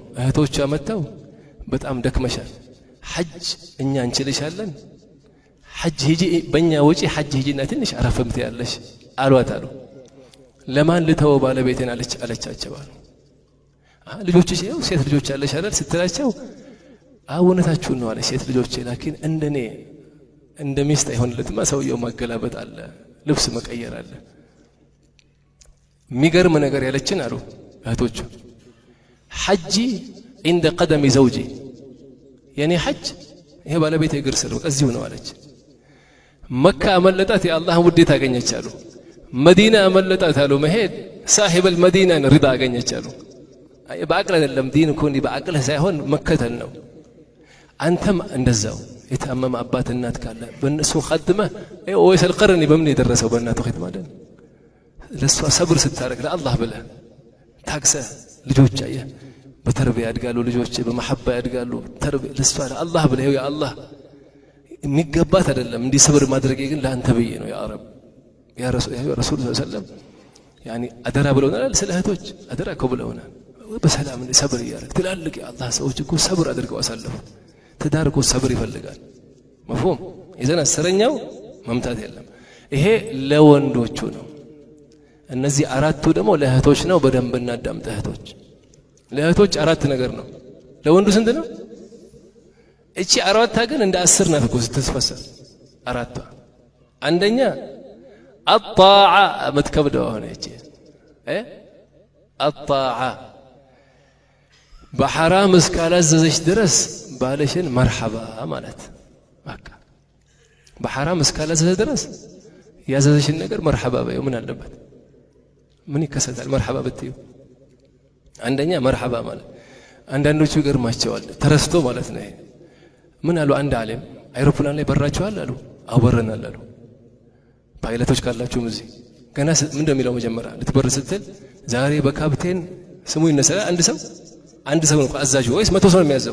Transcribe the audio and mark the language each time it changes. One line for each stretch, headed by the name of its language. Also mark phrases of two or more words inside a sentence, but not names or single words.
Amharic: እህቶቿ መተው በጣም ደክመሻል ሐጅ እኛ እንችልሻለን ሐጅ ሂጂ በእኛ ወጪ ሐጅ ሂጂና ትንሽ አረፈምት ያለሽ አሏት አሉ። ለማን ልተወው ባለቤቴን አለቻቸው አሉ። ልጆችሽ ያው ሴት ልጆች አለሽ አይደል ስትላቸው እውነታችሁን ነው አለች። ሴት ልጆቼ ላኪን እንደኔ እንደሚስት አይሆንለትማ ሰውየው ማገላበጥ አለ ልብስ መቀየር አለ። የሚገርም ነገር ያለችን አሉ እህቶቹ ሐጂ
Arabic: عند قدم زوجي
Amharic: የኔ ሐጅ ይሄ ባለቤቴ እግር ስር እዚሁ ነው አለች። መካ አመለጣት የአላህ ውዴታ አገኘች አሉ። መዲና አመለጣት አሉ መሄድ
Arabic: صاحب المدينة رضا
Amharic: አገኘች አሉ። በአቅል አይደለም ዲን እኮ እንዲህ በአቅል ሳይሆን መከተል ነው። አንተም እንደዛው የታመመ አባት እናት ካለ በእነሱ ኸድመ ወይስ القرن በምን የደረሰው በእናቱ ኸድመ አይደል ለሷ ሰብር ስታረግ ለአላህ ብለህ ታክሰህ ልጆች አየ በተርቢያ ያድጋሉ ልጆች በመሐባ ያድጋሉ ተርቢያ ለሷ ለአላህ ብለህ ያ አላህ የሚገባት አይደለም እንዲህ ሰብር ማድረግ ግን ለአንተ ብዬ ነው
Arabic: يا رب يا رسول صلى الله
Amharic: يعني አደራ ብለውናል ስለ እህቶች አደራ እኮ ብለውናል በሰላም ሰብር ያረግ ትላልቅ የአላህ ሰዎች እኮ ሰብር አድርገው አሳለፉ። ትዳር እኮ ሰብር ይፈልጋል
Arabic: مفهوم إذن
Amharic: አስረኛው መምታት የለም ይሄ ለወንዶቹ ነው። እነዚህ አራቱ ደግሞ ለእህቶች ነው። በደንብ እናዳምጥ እህቶች ለእህቶች አራት ነገር ነው። ለወንዱ ስንት ነው? እቺ አራቷ ግን እንደ 10 ናት እኮ ስትፈሰል አራቷ። አንደኛ
Arabic: الطاعة متكبدوا هنا
Amharic: እቺ
Arabic: الطاعة بحرام
Amharic: እስካላዘዘሽ ድረስ ባለሽን መርሐባ ማለት በቃ በሐራም እስካላዘዘ ድረስ ያዘዘሽን ነገር መርሐባ በይው። ምን አለበት? ምን ይከሰታል መርሐባ ብትዩ? አንደኛ መርሐባ ማለት አንዳንዶቹ ይገርማቸዋል ተረስቶ ማለት ነው። ምን አሉ አንድ ዓለም አይሮፕላን ላይ በራችኋል አሉ። አወረናል አሉ። ፓይለቶች ካላችሁም እዚህ ገና ምን እንደሚለው መጀመሪያ ልትበር ስትል ዛሬ በካፕቴን ስሙ ይነሳል። አንድ ሰው ነው አዛዡ ወይስ 100 ሰው ነው የሚያዘው?